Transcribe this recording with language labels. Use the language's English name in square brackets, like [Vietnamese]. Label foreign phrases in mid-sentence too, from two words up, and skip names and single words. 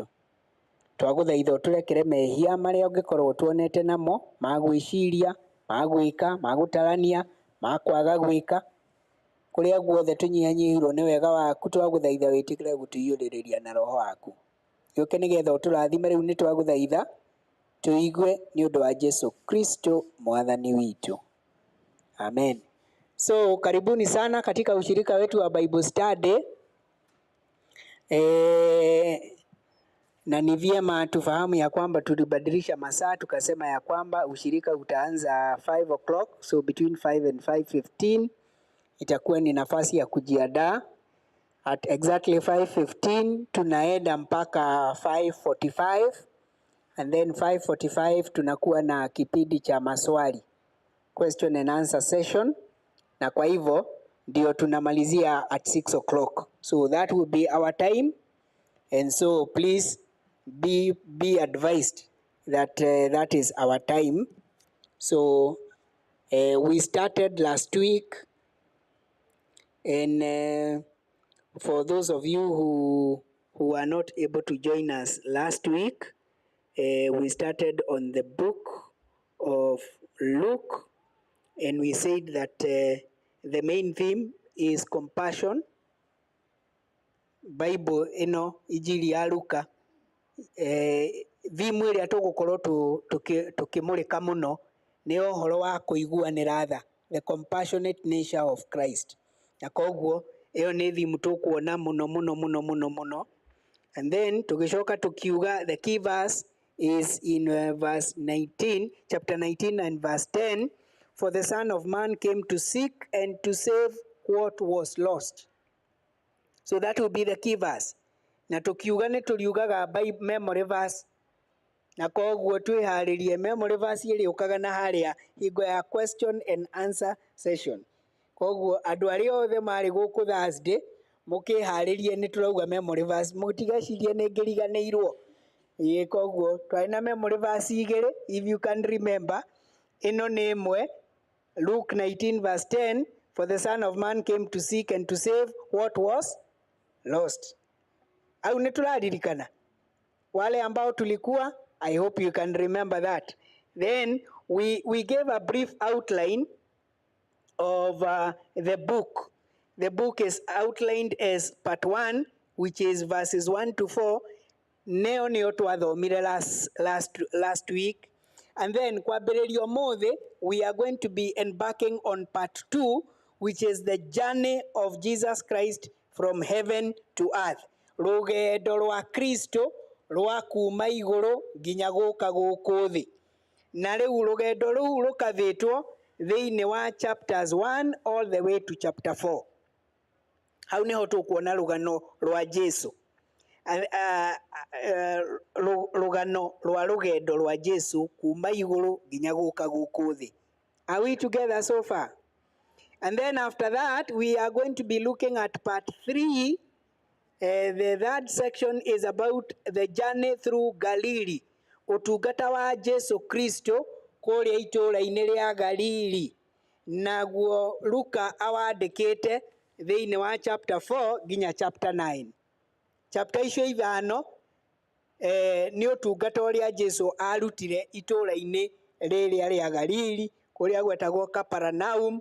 [Kikuyu] Twagũthaitha ũtũrekere mehia marĩa ũngĩkorwo tuonete namo ma gwĩciria, ma gwĩka, ma gũtarania, ma kwaga gwĩka. Kũrĩa guothe tũnyihanyihirwo nĩ wega waku, twagũthaitha wĩtĩkĩre gũtũiyũrĩrĩria na roho waku. Gĩũke nĩgetha ũtũrathime rĩu nĩ twagũthaitha tũigue nĩ ũndũ wa Jesu Kristo mwathani witũ. [Swahili] Amen. So karibuni sana katika ushirika wetu wa Bible Study. Na ni vyema tufahamu ya kwamba tulibadilisha masaa tukasema ya kwamba ushirika utaanza [English] 5 o'clock, so between 5 and 5:15 [Swahili] itakuwa ni nafasi ya kujiandaa. [English] At exactly [Swahili] 5:15 tunaenda mpaka 5:45 [English] and then [Swahili] 5:45 tunakuwa na kipindi cha maswali, [English] question and answer session, [Swahili] na kwa hivyo ndio tunamalizia [English] at 6 o'clock. So that will be our time, and so please be advised that that is our time. So we started last week, and for those of you who are not able to join us last week, we started on the book of Luke, and we said that the main theme is compassion. [Kikuyu] Bible ino injili ya Luka thimu ĩrĩa tũgũkorwo tũkĩmũrĩka mũno nĩ ũhoro wa kũiguanĩra tha, [English] the compassionate nature of Christ. [Kikuyu] Na koguo ĩyo nĩ thimu tũkuona mũno. [English] And then [Kikuyu] tũgĩcoka tũkiuga [English] the key verse is in verse 19, chapter 19 and verse 10. For the Son of Man came to seek and to save what was lost. So that will be the key verse. [Kikuyu] Na tukiuga nĩ tũriugaga [English] by memory verse. [Kikuyu] Na koguo twĩharĩrie [English] memory verse [Kikuyu] ĩrĩũkaga na harĩa hingo ya [English] question and answer session. [Kikuyu] Koguo andũ arĩa othe marĩ gũkũ Thursday mũkĩharĩrie nĩ tũrauga [English] memory verse, [Kikuyu] mũtigecirie nĩ ngĩriganĩirwo. Koguo twarĩ na [English] memory verse [Kikuyu] igĩrĩ, [English] if you can remember. [Kikuyu] Ĩno nĩ ĩmwe, [English] Luke 19 verse 10, for the Son of Man came to seek and to save what was lost. [Kikuyu] Au nĩ tũraririkana? [Swahili] Wale ambao tulikuwa, [English] I hope you can remember that. Then we gave a brief outline of the book. The book is outlined as part 1, which is verses 1 to 4. [Kikuyu] Neo nĩyo twathomire [English] last week. And then [Kikuyu] kwambĩrĩria ũmũthĩ, [English] we are going to be embarking on part 2, which is the journey of Jesus Christ from heaven to earth. [Kikuyu] Rũgendo rwa Kristo rwa kuma igũrũ nginya gũka gũkũ thĩ. Na rĩu rũgendo rũu rũkathĩtwo thĩinĩ wa chapters 1 [English] all the way to chapter [Kikuyu] 4. Hau nĩho tũkuona rũgano rwa Jesu. Rũgano rwa rũgendo rwa Jesu kuma igũrũ nginya gũka gũkũ thĩ. [English] Are we together so far? And then after that, we are going to be looking at part 3. The third section is about the journey through Galilee. [Kikuyu] Ũtungata wa Jesu Kristo kũrĩa itũũra-inĩ rĩa Galili. Naguo Luka awandĩkĩte thĩinĩ wa chapter 4 nginya chapter 9. Chapter icio ithano nĩ ũtungata ũrĩa Jesu arutire itũũra-inĩ rĩrĩa rĩa Galili kũrĩa gwetagwo Kaparanaum.